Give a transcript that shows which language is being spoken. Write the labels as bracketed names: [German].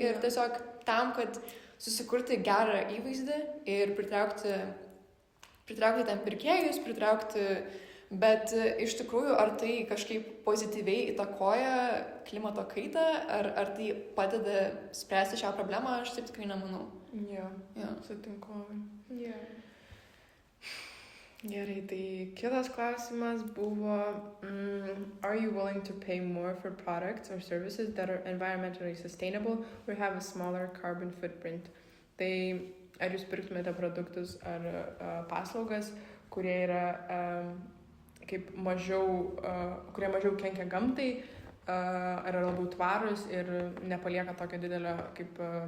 [Lithuanian] Ir tiesiog tam, kad susikurti gerą įvaizdį ir pritraukti ten pirkėjus, bet iš tikrųjų, ar tai kažkaip pozityviai įtakoja klimato kaitą, ar tai padeda spręsti šią problemą, aš taip tikrai nemanau. Jo. Sutinku. Jo. Gerai, tai kitas klausimas buvo, [English] are you willing to pay more for products or services that are environmentally sustainable or have a smaller carbon footprint? [Lithuanian] Tai ar jūs pirktumėte produktus ar paslaugas, kurie yra kaip kurie mažiau kenkia gamtai, ar yra labiau tvarus ir nepalieka tokio didelio kaip